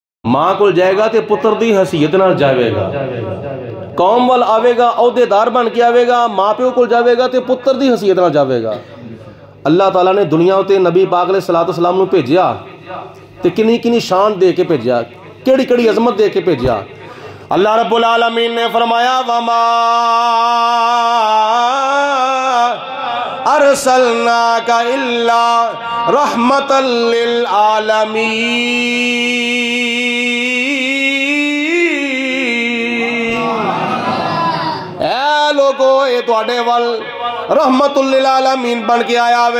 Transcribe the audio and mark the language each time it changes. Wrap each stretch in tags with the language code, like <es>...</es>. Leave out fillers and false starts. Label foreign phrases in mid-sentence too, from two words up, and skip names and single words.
<pa>ماں کو جائے گا تے پتر دی حیثیت نال جاوے گا، قوم وال آوے گا عہدے دار بن کے آوے گا، ماں پیو کو جاوے گا تے پتر دی حیثیت نال جاوے گا۔ اللہ تعالیٰ نے دنیا تے نبی پاک</pa> <ar>علیہ الصلوۃ والسلام</ar> <pa>نو بھیجیا تے کنی کنی شان دے کے بھیجیا، کیڑی کیڑی عظمت دے کے بھیجیا۔ اللہ</pa> <ar>رب العالمین</ar> <pa>نے فرمایا</pa> <ar>وما ارسلناک الا رحمتا للعالمین۔</ar> <pa>اے لوگو اے تواڈے ول</pa> <ar>رحمت للعالمین</ar> <pa>بن کے آیا وے۔</pa>